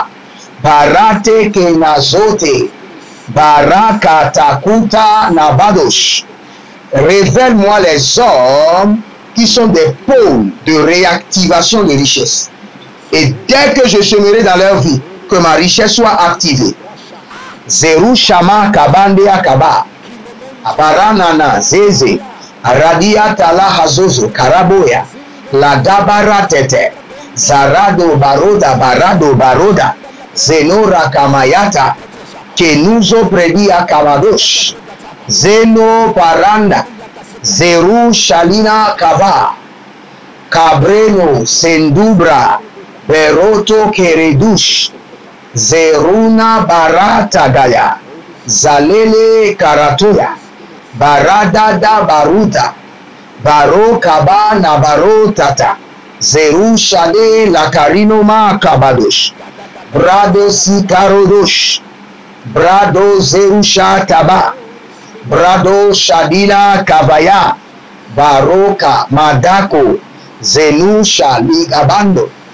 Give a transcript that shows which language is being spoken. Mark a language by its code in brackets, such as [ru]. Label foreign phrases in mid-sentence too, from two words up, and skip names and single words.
[fr] Barate kenazote. Baraka takuta nabadosh. Révèle-moi les hommes qui sont des pôles de réactivation de richesse. Et dès que je semerai dans leur vie, que ma richesse soit activée. Zeru shama kabande akaba. Abaranana zeze. Aradia tala hazozo karaboya. La dabara tete. Zarado baroda. Zenora kamayata. Kenuzo predia kamadosh. Zeno paranda. Zeru shalina kava. Cabreno sendubra. Beroto keredush. Zeruna barata gaya. Zalele karatoya. Baradada baruta. Baro kaba na barotata. Zeru shade la karinoma kabadosh. Brado sikarodosh. Brado zerusha taba. Brado shadila kavaya. Baroka madako. Zenusha ligabando.